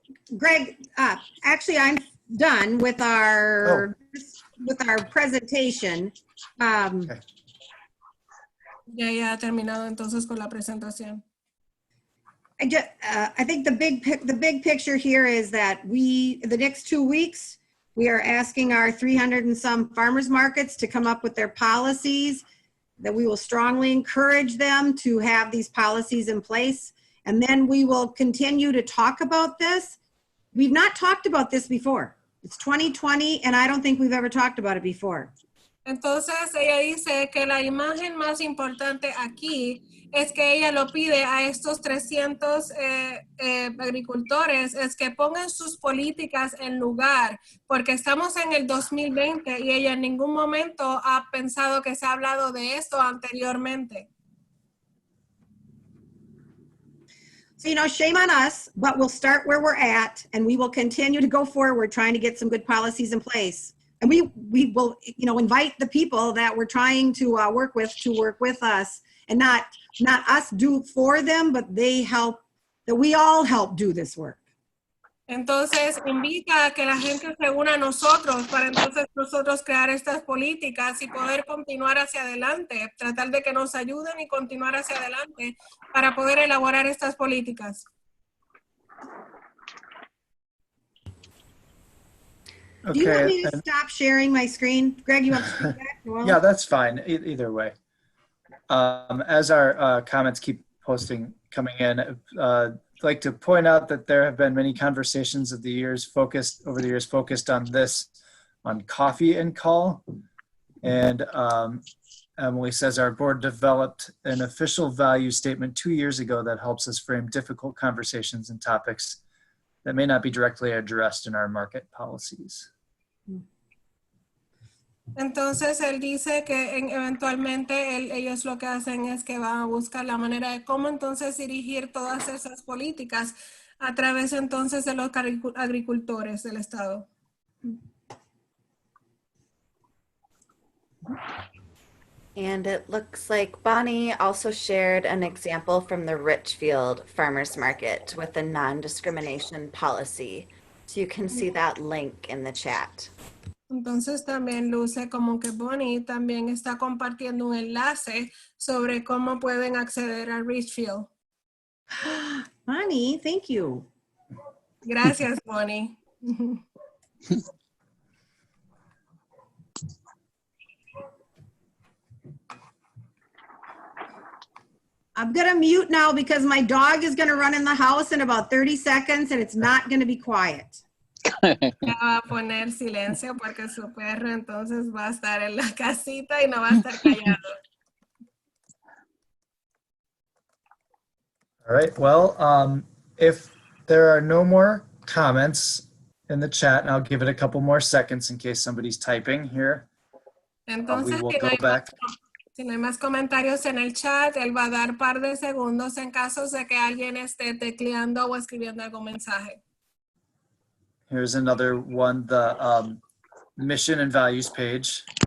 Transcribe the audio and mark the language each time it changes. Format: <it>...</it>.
<en>Greg, actually, I'm done with our presentation. Okay.</en> <es>Ya ha terminado entonces con la presentación.</es> <en>I think the big picture here is that the next 2 weeks, we are asking our 300 and some farmers markets to come up with their policies, that we will strongly encourage them to have these policies in place. And then we will continue to talk about this. We've not talked about this before. It's 2020, and I don't think we've ever talked about it before.</en> <es>Entonces ella dice que la imagen más importante aquí es que ella lo pide a estos 300 agricultores, es que pongan sus políticas en lugar, porque estamos en el 2020 y ella en ningún momento ha pensado que se ha hablado de esto anteriormente.</es> <en>So, shame on us, but we'll start where we're at, and we will continue to go forward trying to get some good policies in place. And we will, invite the people that we're trying to work with us, and not us do for them, but we all help do this work.</en> <es>Entonces invita a que la gente se una a nosotros para entonces nosotros crear estas políticas y poder continuar hacia adelante, tratar de que nos ayuden y continuar hacia adelante para poder elaborar estas políticas.</es> <en>Okay. Do you want me to stop sharing my screen? Greg, you want to screen back? Well, yeah, that's fine. Either way. As our comments keep coming in, I'd like to point out that there have been many conversations over the years focused on coffee and call. And Emily says our board developed an official value statement 2 years ago that helps us frame difficult conversations and topics that may not be directly addressed in our market policies.</en> <es>Entonces él dice que eventualmente ellos lo que hacen es que van a buscar la manera de cómo entonces dirigir todas esas políticas a través entonces de los agricultores del estado.</es> <en>And it looks like Bonnie also shared an example from the Richfield Farmers Market with a non-discrimination policy. So you can see that link in the chat.</en> <es>Entonces también luce como que Bonnie también está compartiendo un enlace sobre cómo pueden acceder a Richfield.</es> <en>Bonnie, thank you.</en> <es>Gracias, Bonnie.</es> <en>I'm going to mute now because my dog is going to run in the house in about 30 seconds and it's not going to be quiet.</en> <es>Ya va a poner silencio porque su perro entonces va a estar en la casita y no va a estar callado.</es> <en>All right, well, if there are no more comments in the chat, and I'll give it a couple more seconds in case somebody's typing here.</en> <es>Entonces,</es> <en>We will go back.</en> <es>Si no hay más comentarios en el chat, él va a dar par de segundos en caso de que alguien esté tecleando o escribiendo algún mensaje.</es> <en>Here's another one, the mission and values page.</en>